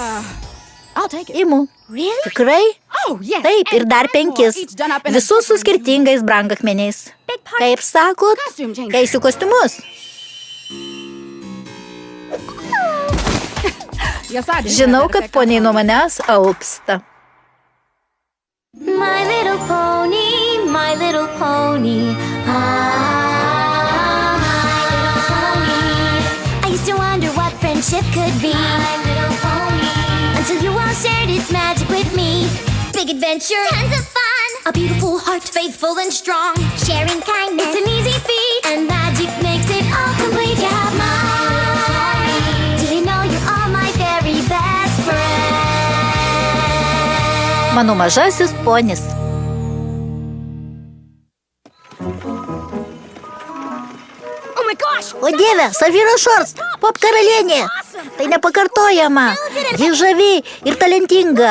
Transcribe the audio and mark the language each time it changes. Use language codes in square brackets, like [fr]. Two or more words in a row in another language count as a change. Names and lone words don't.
[lt] Imu. Tikrai? Taip, ir dar 5. Visus su skirtingais brangakmeniais. Kaip sakot, keisiu kostiumus. Žinau, kad poniai nuo manęs alpsta. [en] My little pony, my little pony. I used to wonder what friendship could be. My little pony. Until you all shared its magic with me. Big adventure, tons of fun. A beautiful heart, faithful and strong. Sharing kindness, it's an easy feat. And magic makes it all complete. You have mine. Did you know you're all my very best friend? [lt] Mano mažasis ponis. O Dieve, Safira Shores, pop karalienė. Tai nepakartojama. Ji žavi ir talentinga.